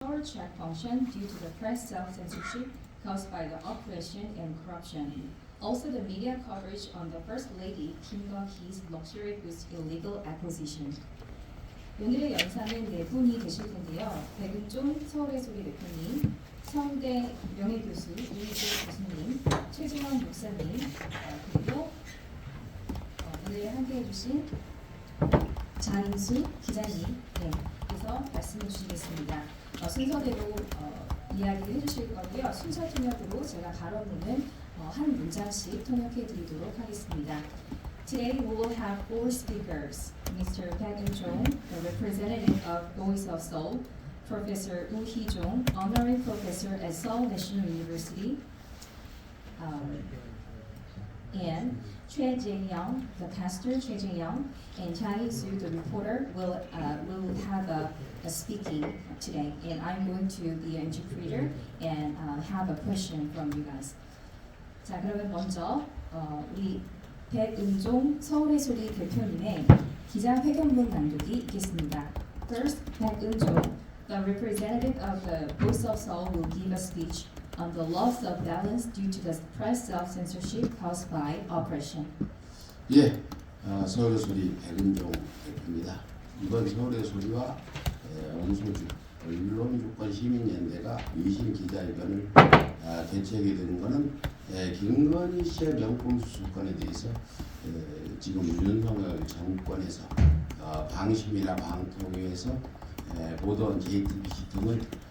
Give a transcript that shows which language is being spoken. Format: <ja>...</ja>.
<en>power check function due to the press self-censorship caused by the oppression and corruption. Also, the media coverage on the First Lady Kim Go-hee's luxury goods illegal acquisition.</en> <ko>오늘의 연사는 네 분이 계실 텐데요. 백은종 서울의 소리 대표님, 서울대 명예교수 이희재 교수님, 최진원 목사님, 그리고 오늘 함께해 주신 장인수 기자님, 그래서 말씀해 주시겠습니다. 순서대로 이야기해 주실 거고요. 순서 통역으로 제가 발언문은 한 문장씩 통역해 드리도록 하겠습니다.</ko> <en>Today we will have four speakers: Mr. Baek Eun-jong, the representative of Voice of Seoul, Professor Woo Hee-jong, honorary professor at Seoul National University, and Choi Jae-young, the pastor Choi Jae-young, and Chang Hee-soo, the reporter, will have a speaking today, and I'm going to be an interpreter and have a question from you guys.</en> <ko>자, 그러면 먼저 우리 백은종 서울의 소리 대표님의 기자회견문 낭독이 있겠습니다.</ko> <en>First, 백은종, the representative of the Voice of Seoul, will give a speech on the loss of balance due to the press self-censorship caused by oppression.</en> <ko>예, 서울의 소리 백은종 대표입니다. 이번 서울의 소리와 언소주 언론주권 시민연대가 유신 기자회견을 개최하게 되는 것은 김건희 씨의 명품 수사건에 대해서 지금 윤석열 정권에서 방심이나 방통위에서 보도한 JTBC 등을</ko>